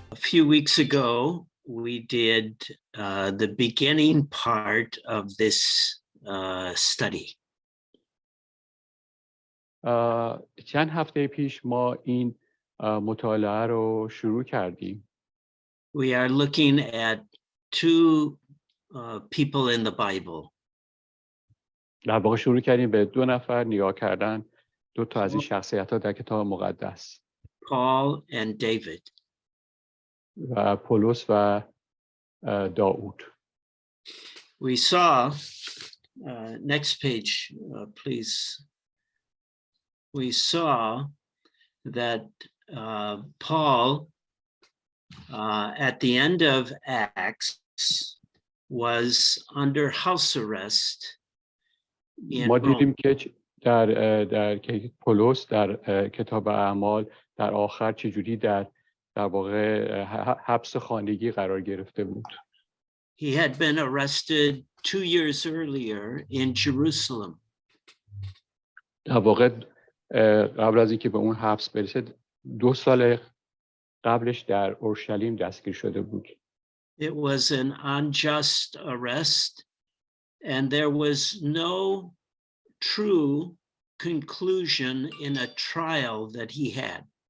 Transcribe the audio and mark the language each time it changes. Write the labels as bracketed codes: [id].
[en] few weeks ago, we did the beginning part of this study. [fa] چند هفته پیش ما این مطالعه رو شروع کردیم. [en] We are looking at two people in the Bible. [fa] در واقع شروع کردیم به دو نفر نگاه کردن، دو تا از این شخصیت‌ها در کتاب مقدس. [en] Paul and David. [fa] و پولس و داود. [en] We saw, next page, please. We saw that Paul, at the end of Acts, was under house arrest in [fa] ما [en] Rome. [fa] دیدیم که در پولس در کتاب اعمال در آخر چجوری در واقع حبس خانگی قرار گرفته بود. [en] He had been arrested 2 years earlier in Jerusalem. [fa] در واقع قبل از اینکه به اون حبس برسه 2 سال قبلش در اورشلیم دستگیر شده بود. [en] It was an unjust arrest, and there was no true conclusion in a trial that he had.